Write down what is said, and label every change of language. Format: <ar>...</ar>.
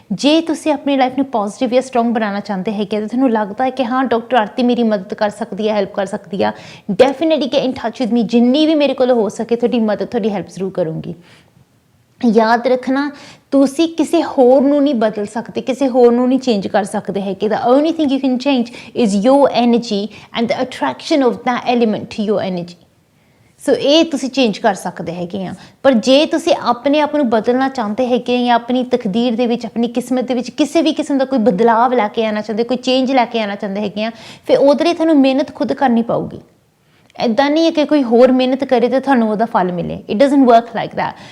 <pa>ਜੇ ਤੁਸੀਂ ਆਪਣੀ ਲਾਈਫ ਨੂੰ ਪੋਜ਼ੀਟਿਵ ਜਾਂ ਸਟਰੋਂਗ ਬਣਾਉਣਾ ਚਾਹੁੰਦੇ ਹੈਗੇ ਤਾਂ ਤੁਹਾਨੂੰ ਲੱਗਦਾ ਹੈ ਕਿ ਹਾਂ ਡਾਕਟਰ ਆਰਤੀ ਮੇਰੀ ਮਦਦ ਕਰ ਸਕਦੀ ਹੈ, ਹੈਲਪ ਕਰ ਸਕਦੀ ਆ, definitely</pa> <en>Get in touch with me.</en> <pa>ਜਿੰਨੀ ਵੀ ਮੇਰੇ ਕੋਲ ਹੋ ਸਕੇ ਤੁਹਾਡੀ ਮਦਦ, ਤੁਹਾਡੀ ਹੈਲਪ ਜ਼ਰੂਰ ਕਰੂੰਗੀ. ਯਾਦ ਰੱਖਣਾ, ਤੁਸੀਂ ਕਿਸੇ ਹੋਰ ਨੂੰ ਨਹੀਂ ਬਦਲ ਸਕਦੇ, ਕਿਸੇ ਹੋਰ ਨੂੰ ਨਹੀਂ ਚੇਂਜ ਕਰ ਸਕਦੇ ਹੈਗੇ.</pa> <en>the only thing you can change is your energy and the attraction of that element to your energy.</en> <pa>ਸੋ ਇਹ ਤੁਸੀਂ ਚੇਂਜ ਕਰ ਸਕਦੇ ਹੈਗੇ ਆ. ਪਰ ਜੇ ਤੁਸੀਂ ਆਪਣੇ ਆਪ ਨੂੰ ਬਦਲਣਾ ਚਾਹੁੰਦੇ ਹੈਗੇ ਜਾਂ ਆਪਣੀ ਤਕਦੀਰ ਦੇ ਵਿੱਚ, ਆਪਣੀ ਕਿਸਮਤ ਦੇ ਵਿੱਚ ਕਿਸੇ ਵੀ ਕਿਸਮ ਦਾ ਕੋਈ ਬਦਲਾਵ ਲੈ ਕੇ ਆਉਣਾ ਚਾਹੁੰਦੇ, ਕੋਈ ਚੇਂਜ ਲੈ ਕੇ ਆਉਣਾ ਚਾਹੁੰਦੇ ਹੈਗੇ ਆ, ਫਿਰ ਉਹਦੇ ਲਈ ਤੁਹਾਨੂੰ ਮਿਹਨਤ ਖੁਦ ਕਰਨੀ ਪਊਗੀ. ਇੱਦਾਂ ਨਹੀਂ ਹੈ ਕਿ ਕੋਈ ਹੋਰ ਮਿਹਨਤ ਕਰੇ ਤਾਂ ਤੁਹਾਨੂੰ ਉਹਦਾ ਫਲ ਮਿਲੇ.</pa> <en>It doesn't work like that.</en>